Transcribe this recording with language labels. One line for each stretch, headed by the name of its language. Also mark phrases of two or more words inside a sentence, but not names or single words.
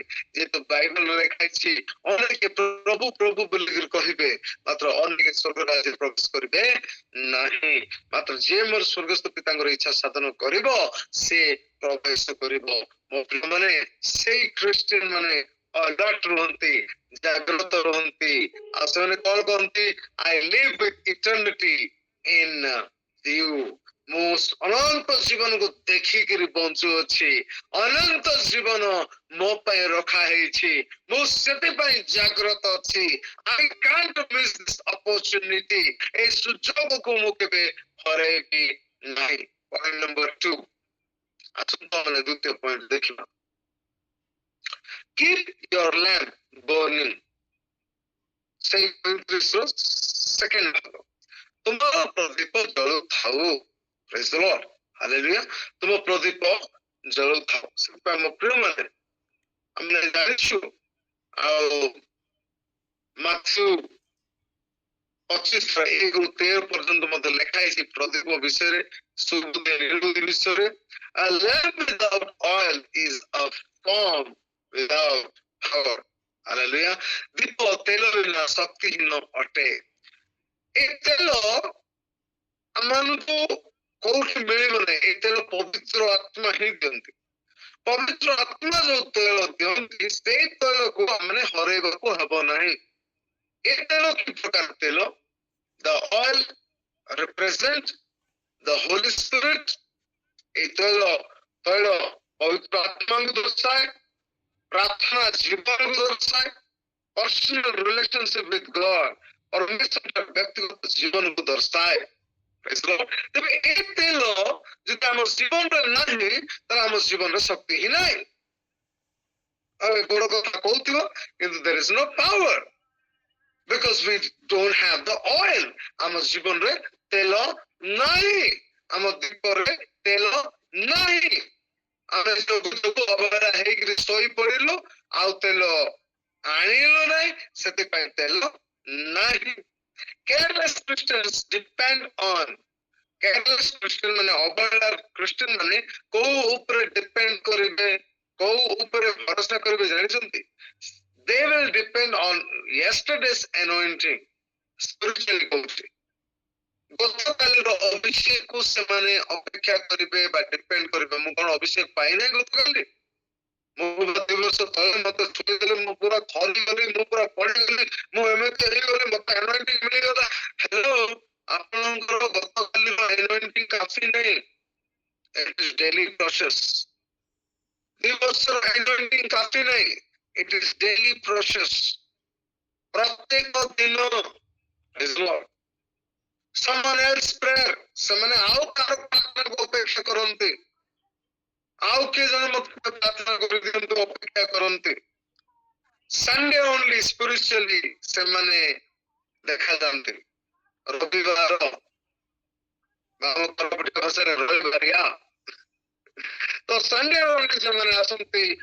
Odia: ଯେହେତୁ ବାଇବଲ ଲେଖାଇଛି ଅନେକ ପ୍ରଭୁ ପ୍ରଭୁ ବୋଲିକିରି କହିବେ, ମାତ୍ର ଅନେକ ସ୍ୱର୍ଗ ରାଜ୍ୟରେ ପ୍ରବେଶ କରିବେ ନାହିଁ। ମାତ୍ର ଯିଏ ମୋର ସ୍ୱର୍ଗସ୍ଥ ପିତାଙ୍କର ଇଚ୍ଛା ସାଧନ କରିବ ସେ ପ୍ରବେଶ କରିବ। ମୋ ପିଲାମାନେ ସେଇ ଖ୍ରୀଷ୍ଟିଆନ ମାନେ alert ରୁହନ୍ତି, ଜାଗ୍ରତ ରୁହନ୍ତି, ଆଉ ସେମାନେ କଣ କହନ୍ତି?
English: I live with eternity in you.
Odia: ମୁଁ ଅନନ୍ତ ଜୀବନକୁ ଦେଖିକିରି ବଞ୍ଚୁଅଛି, ଅନନ୍ତ ଜୀବନ ମୋ ପାଇଁ ରଖା ହେଇଛି, ମୁଁ ସେଥିପାଇଁ ଜାଗ୍ରତ ଅଛି।
English: I can't miss this opportunity.
Odia: এই ସୁଯୋଗକୁ ମୁଁ କେବେ ହରେଇବି ନାହିଁ। ପଏଣ୍ଟ ନମ୍ବର 2, ଆସନ୍ତୁ ଆମେ ଦ୍ୱିତୀୟ ପଏଣ୍ଟ ଦେଖିବା।
English: Keep your lamp burning.
Odia: ସେଇ 35ର ସେକେଣ୍ଡ ଭାଗ, ତୁମର ପ୍ରଦୀପ ଜଳୁଥାଉ।
English: Praise the Lord.
Odia: Hallelujah. ତୁମ ପ୍ରଦୀପ ଜଳୁଥାଉ। ସେଥିପାଇଁ ମୋ ପ୍ରିୟ ମାନେ ଆମେ ଜାଣିଛୁ ଆଉ ମାଥ୍ୟୁ 25:1-13 ପର୍ଯ୍ୟନ୍ତ ମଧ୍ୟ ଲେଖା ହେଇଛି ପ୍ରଦୀପ ବିଷୟରେ, ସୁବୁଦ୍ଧି ନିର୍ବୁଦ୍ଧି ବିଷୟରେ।
English: A lamp without oil is a form without power.
Odia: Hallelujah. ଦୀପ ତେଲ ବିନା ଶକ୍ତିହୀନ ଅଟେ। ଏ ତେଲ ଆମମାନଙ୍କୁ କୋଉଠି ମିଳିବ ନାହିଁ, ଏ ତେଲ ପବିତ୍ର ଆତ୍ମା ହିଁ ଦିଅନ୍ତି। ପବିତ୍ର ଆତ୍ମା ଯୋଉ ତେଲ ଦିଅନ୍ତି ସେଇ ତେଲକୁ ଆମେ ହରେଇବାକୁ ହବ ନାହିଁ। ଏ ତେଲ କି ପ୍ରକାର ତେଲ?
English: The oil represent the Holy Spirit.
Odia: এই ତୈଳ ପବିତ୍ର ଆତ୍ମାଙ୍କୁ ଦର୍ଶାଏ, ପ୍ରାର୍ଥନା ଜୀବନକୁ ଦର୍ଶାଏ,
English: personal relationship with God,
Odia: ପରମେଶ୍ୱର ବ୍ୟକ୍ତିଗତ ଜୀବନକୁ ଦର୍ଶାଏ। ତେବେ ଏ ତେଲ ଯଦି ଆମ ଜୀବନରେ ନାହିଁ ତାହେଲେ ଆମ ଜୀବନରେ ଶକ୍ତି ହିଁ ନାହିଁ। ଆଉ ବଡ କଥା କହୁଥିବ କିନ୍ତୁ
English: there is no power because we don't have the oil.
Odia: ଆମ ଜୀବନରେ ତେଲ ନାହିଁ, ଆମ ଦୀପରେ ତେଲ ନାହିଁ। ଆମେ ଅବହେଳା ହେଇକିରି ଶୋଇ ପଡିଲୁ, ଆଉ ତେଲ ଆଣିଲ ନାହିଁ ସେଥିପାଇଁ ତେଲ ନାହିଁ।
English: careless Christians depend on,
Odia: କେୟାରଲେସ୍ କ୍ରିଷ୍ଟିଆନ ମାନେ ଅବହେଳା କ୍ରିଷ୍ଟିଆନ ମାନେ କୋଉ ଉପରେ ଡିପେଣ୍ଡ କରିବେ, କୋଉ ଉପରେ ଭରସା କରିବେ ଜାଣିଛନ୍ତି?
English: They will depend on yesterday's anointing, spiritually କହୁଛି।
Odia: ଗତକାଲିର ଅଭିଷେକକୁ ସେମାନେ ଅପେକ୍ଷା କରିବେ ବା ଡିପେଣ୍ଡ କରିବେ। ମୁଁ କଣ ଅଭିଷେକ ପାଇନାହିଁ ଗତକାଲି? ମୁଁ 2 ବର୍ଷ ତଳେ ମତେ ଛୁଇଁଦେଲେ, ମୁଁ ପୁରା ଥରିଗଲି, ମୁଁ ପୁରା ପଡିଗଲି, ମୁଁ ଏମିତି ହେଇଗଲି, ମତେ anointing ମିଳିଗଲା। ହ୍ୟାଲୋ, ଆପଣଙ୍କର ଗତକାଲିର anointing କାଫି ନାହିଁ।
English: It is daily process.
Odia: 2 ବର୍ଷର anointing କାଫି ନାହିଁ।
English: It is daily process.
Odia: ପ୍ରତ୍ୟେକ ଦିନ
English: is Lord. Someone else prayer,
Odia: ସେମାନେ ଆଉ କାହାର ପ୍ରାର୍ଥନାକୁ ଅପେକ୍ଷା କରନ୍ତି, ଆଉ କିଏ ଜଣେ ମତେ ପ୍ରାର୍ଥନା କରିଦିଅନ୍ତୁ ଅପେକ୍ଷା କରନ୍ତି।
English: Sunday only spiritually
Odia: ସେମାନେ ଦେଖାଯାଆନ୍ତି। ରବିବାର ଆମ ପରବର୍ତ୍ତୀ ଭାଷାରେ ରବିବାରିଆ, ତ
English: Sunday only
Odia: ସେମାନେ ଆସନ୍ତି।